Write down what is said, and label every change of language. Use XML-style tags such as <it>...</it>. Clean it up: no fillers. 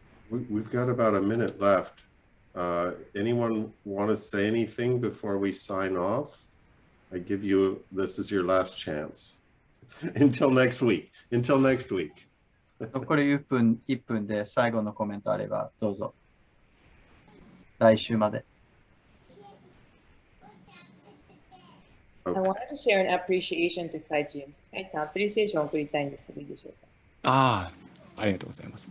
<en>We've got about a minute left. Anyone want to say anything before we sign off? I give you, this is your last chance. Until next week. Until next week.</en> <ja>残り1分で最後のコメントあればどうぞ。来週まで。</ja> <en>I wanted to share an appreciation to Kaichi.</en> <ja>Kaichi-san、アプリシエーションを送りたいんですけど、いいでしょうか。ありがとうございます。</ja>